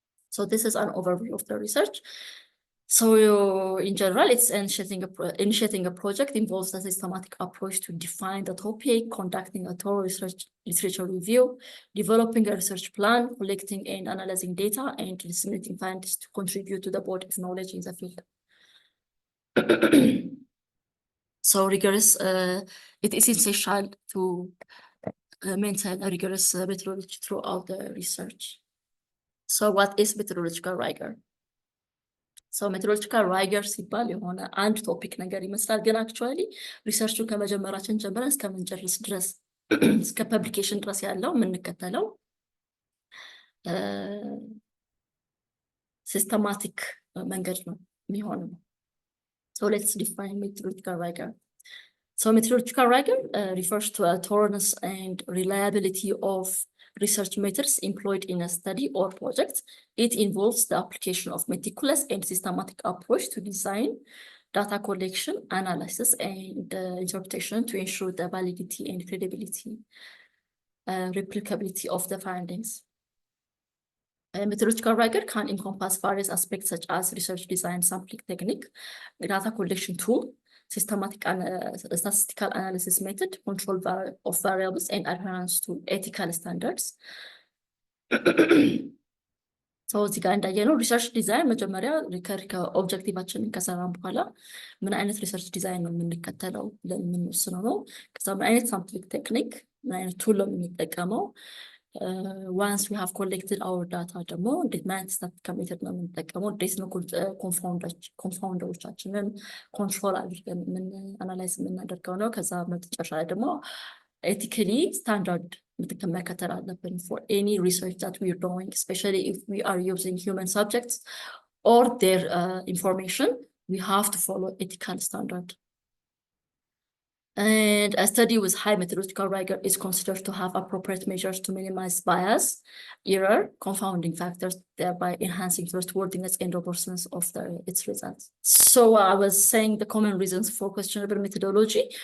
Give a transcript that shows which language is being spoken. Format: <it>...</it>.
<en>So this is an overview of the research. So in general, it's initiating a project involves a systematic approach to define the topic, conducting a thorough literature review, developing a research plan, collecting and analyzing data, and disseminating findings to contribute to the body of knowledge in the field. So rigorous, it is essential to maintain a rigorous methodology throughout the research. So what is methodological rigor?</en> <am>So methodological rigor ሲባል የሆነ አንድ ቶፒክ ነገር ይመስላል፣ ግን actually ሪሰርቹን ከመጀመራችን ጀምረን እስከምንጨርስ ድረስ እስከ ፐብሊኬሽን ድረስ ያለው የምንከተለው ሲስተማቲክ መንገድ ነው የሚሆነው።</am> <en>So let's define methodological rigor. So methodological rigor refers to a thoroughness and reliability of research methods employed in a study or project. It involves the application of meticulous and systematic approach to design, data collection, analysis, and interpretation to ensure the validity and credibility, replicability of the findings. Methodological rigor can encompass various aspects such as research design, sampling technique, data collection tool, systematic statistical analysis method, control of variables, and adherence to ethical standards.</en> <am>So እዚህ ጋር እንዳየነው ሪሰርች ዲዛይን መጀመሪያ ኦብጀክቲቫችንን ከሰራን በኋላ ምን አይነት ሪሰርች ዲዛይን ነው የምንከተለው ብለን የምንወስነው ነው። ከዛ ምን አይነት ሳምፕሊንግ ቴክኒክ፣ ምን አይነት ቱል ነው የምንጠቀመው።</am> <en>once we have collected our data</en> <am>ደግሞ እንዴት ማለት ስታቲስቲካል ሜተድ ነው የምንጠቀመው፣ እንዴት ነው ኮንፋውንደሮቻችንን ኮንትሮል አድርገን አናላይዝ የምናደርገው ነው። ከዛ መጨረሻ ላይ ደግሞ ኤቲካሊ ስታንዳርድ መከተል አለብን</am> <en>for any research that we are doing, especially if we are using human subjects or their information, we have to follow ethical standard. And a study with high methodological rigor is considered to have appropriate measures to minimize bias, error, confounding factors, thereby enhancing trustworthiness and robustness of its results. So I was saying the common reasons for questionable methodology.</en>